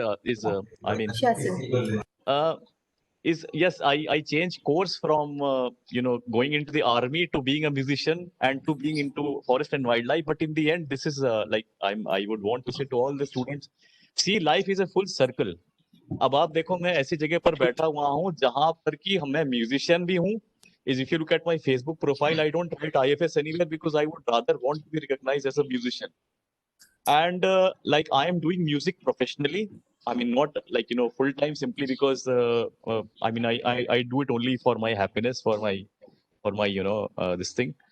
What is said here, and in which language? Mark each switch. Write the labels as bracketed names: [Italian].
[English] Sure, sir. Yes, I changed course from going into the army to being a musician and to being into forest and wildlife. But in the end, this is I would want to say to all the students, see, life is a full circle. [Hindi] अब आप देखो मैं ऐसी जगह पर बैठा हुआ हूँ जहाँ पर कि मैं म्यूजिशियन भी हूँ. [English] Is if you look at my Facebook profile, I don't write IFS anywhere because I would rather want to be recognized as a musician. And I am doing music professionally. I mean, not full time, simply because I do it only for my happiness, for my this thing.